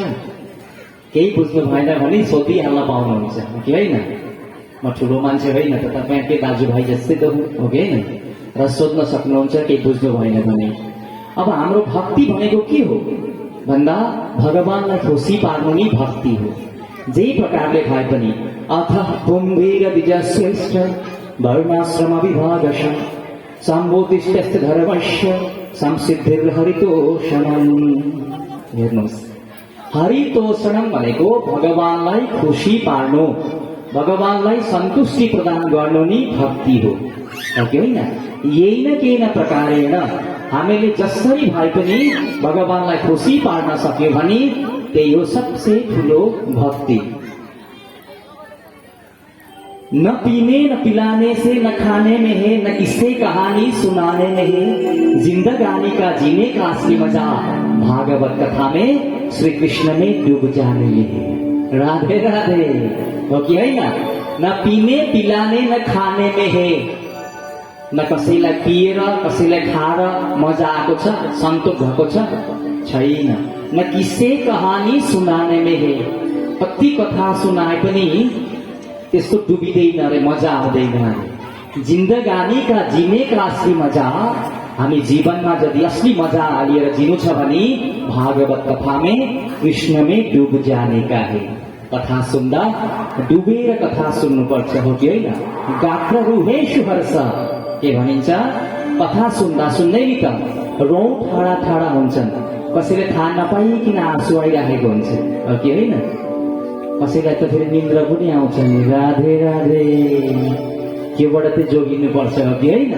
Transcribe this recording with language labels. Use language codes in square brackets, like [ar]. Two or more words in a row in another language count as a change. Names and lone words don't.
[ne] केही बुझ्नु भएन भने सोधिहाल्न पाउनुहुन्छ कि होइन? म ठुलो मान्छे होइन त, तपाईँकै दाजुभाइ जस्तै त हो कि होइन? र सोध्न सक्नुहुन्छ केही बुझ्नु भएन भने। अब हाम्रो भक्ति भनेको के हो भन्दा भगवानलाई खुसी पार्नु नै भक्ति हो। जे प्रकारले भए पनि [sa] अथ कुम्भीर द्विजश्रेष्ठ वर्णाश्रम विभागश सम्बोधिष्ट धर्मस्य संसिद्धिर्हरितोषणम्। [ne] हेर्नुहोस्, हरितोषणम् भनेको भगवानलाई खुसी पार्नु, भगवानलाई सन्तुष्टि प्रदान गर्नु नै भक्ति हो कि होइन? यही न केही न प्रकारेण हामीले जसरी भए पनि भगवानलाई खुसी पार्न सक्यो भने त्यही हो सबसे ठुलो भक्ति। [hi] न पीने न पिलाने से, न खाने में है, न किस्से कहानी सुनाने में है, जिंदगानी का जीने का असली मजा भागवत कथा में श्री कृष्ण में डूब जाने में है। राधे राधे [ne] हो कि होइन? [hi] न पीने पिलाने न खाने में है, [ne] न कसैलाई पिएर कसैलाई खाएर मजा आएको छ, सन्तोष भएको छैन। [hi] न किस्से कहानी सुनाने में है, [ne] कति कथा सुनाए पनि त्यसको डुबिँदैन रे, मजा आउँदैन रे। [hi] जिन्दगानी का जीने का असली मजा, [ne] हामी जीवनमा यदि असली मजा लिएर जिनु छ भने [hi] भागवत कथा में कृष्ण में डूब जाने का है। [ne] कथा सुन्दा डुबेर कथा सुन्नुपर्छ हो कि होइन? [sa] गात्र रुहेषु हर्ष [ne] के भनिन्छ? कथा सुन्दा सुन्दै नि त रौँ ठाडा ठाडा हुन्छन्। कसैले थाहा नपाइकन आँसु आइराखेको हुन्छ हो कि होइन? कसैलाई त फेरि निन्द्रा पनि आउँछ नि। राधे राधे, त्योबाट चाहिँ जोगिनु पर्छ हो कि होइन?